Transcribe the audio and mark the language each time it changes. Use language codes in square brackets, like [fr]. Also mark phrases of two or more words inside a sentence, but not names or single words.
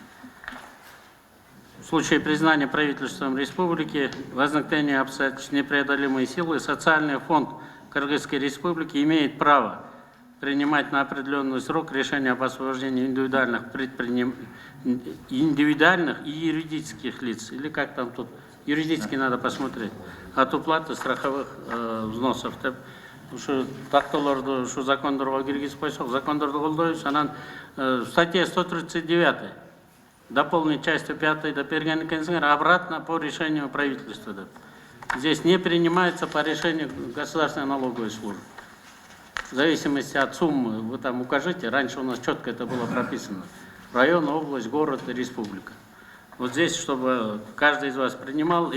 [ru] В случае признания правительством республики возникновения обстоятельств непреодолимой силы, социальный фонд Кыргызской Республики имеет право принимать на определенный срок решения об освобождении индивидуальных и юридических лиц, или как там тут, юридически надо посмотреть, от уплаты страховых взносов. [ky] Ушу тактолорду, ушу закондорго киргизип койсок, закондорду колдойбуз. Анан [ru] статья 139 дополнить частью 5 [ky] да берген экенсиңер, [ru] обратно по решению правительства. Здесь не принимается по решению государственной налоговой службы. В зависимости от суммы, вы там укажите, раньше у нас четко это было прописано. Район, область, город и республика. Вот здесь, чтобы каждый из вас принимал.